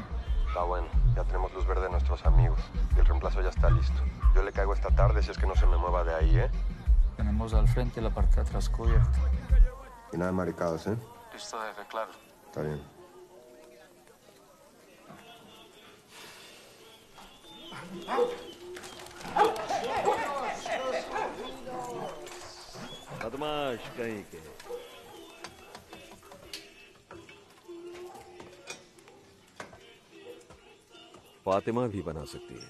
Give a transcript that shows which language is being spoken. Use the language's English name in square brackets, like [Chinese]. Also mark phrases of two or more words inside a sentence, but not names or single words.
[Spanish] Está bueno, ya tenemos luz verde de nuestros amigos. Y el reemplazo ya está listo. Yo le caigo esta tarde si es que no se me mueva de ahí, ¿eh? Tenemos al frente la parte de atrás cubierta. Y nada de maricadas, ¿eh? Listo, jefe, claro. Está bien. [Hindi] बदमाश कहीं के। फातिमा भी बना सकती है।